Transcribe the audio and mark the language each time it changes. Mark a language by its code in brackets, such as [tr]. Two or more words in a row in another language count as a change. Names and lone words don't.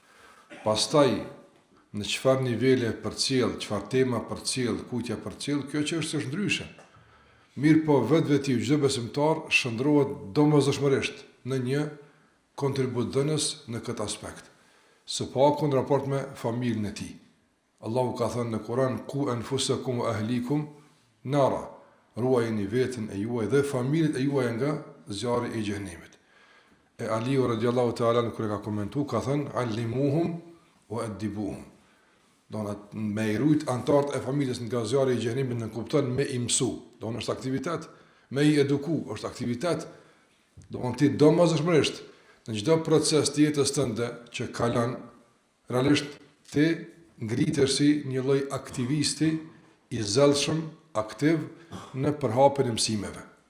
[sq] Pastaj në çfarë nivele përcjell, çfarë tema përcjell, kujtja përcjell, kjo çështje është ndryshe. Mirë po vetveti çdo besimtar shndrohet domosdoshmërisht në një kontribut dhënës në këtë aspekt. Së paku në raport me familjen e tij. Allahu ka thënë në Kur'an: [ar] "قوا أنفسكم وأهليكم نارا", [sq] ruajini veten e juaj dhe familjet e juaj nga zjarri i xhenemit. E Aliu [ar] رضي الله تعالى [sq] kur ka komentuar ka thënë: [ar] "علموهم وأدبوهم", [sq] donat me i rujt antarët e familjes nga zjarri i xhenemit në kupton me i mësu, donë është aktivitet, me i eduku është aktivitet, donë ti domosdoshmërisht në çdo proces të jetës tënde që kalon, realisht ti ngritesh si një lloj aktivisti i zellshëm, aktiv në përhapjen e mësimeve.